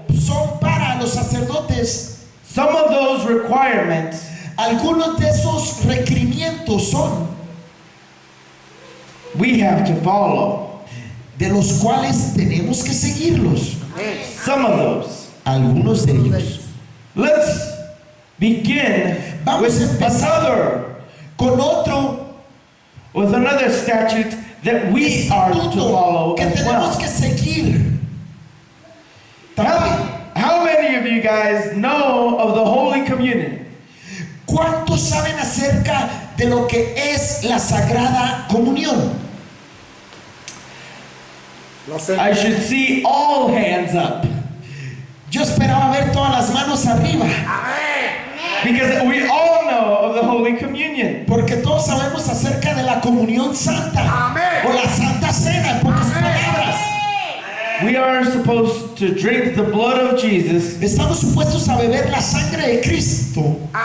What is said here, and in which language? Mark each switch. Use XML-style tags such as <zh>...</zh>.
<es>son para los sacerdotes.</es> <en>some of those requirements</en> <es>Algunos de esos requerimientos son</es> <en>we have to follow.</en> <es>de los cuales tenemos que seguirlos.</es> <en>Some of those.</en> <es>Algunos de ellos.</es> <en>Let's begin</en> <es>Vamos a empezar con</es> <en>another statute that we are to follow</en> <es>que</es> <en>as</en> <es>tenemos</es> <en>well.</en> <es>que seguir. También.</es> <en>How many of you guys know of the Holy Communion?</en> <es>¿Cuántos saben acerca de lo que es la Sagrada Comunión?</es> <en>I should see all hands up</en> <es>Yo esperaba ver todas las manos arriba,</es> <en>because we all know of the Holy Communion.</en> <es>porque todos sabemos acerca de la comunión santa o la Santa Cena, en pocas palabras.</es> <en>We are supposed to drink the blood of Jesus.</en> <es>Estamos supuestos a beber la sangre de Cristo,</es>